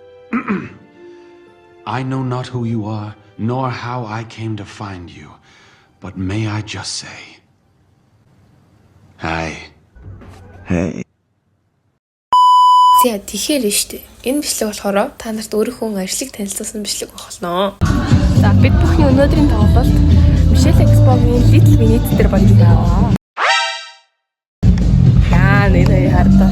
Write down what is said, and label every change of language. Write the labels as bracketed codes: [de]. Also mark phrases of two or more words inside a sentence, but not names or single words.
[en] I know not who you are, nor how I came to find you, but may I just say, hi. Hey. [mn] За тэгэхээр нь штэ. Энэ бичлэг болохоор та нарт өөрийнхөө ажлыг танилцуулсан бичлэг болно. За бид бүхний өнөөдрийн тоглолт Michelle Expo-гийн Little Minute дээр болж байгаа. Яа нэ хардаа.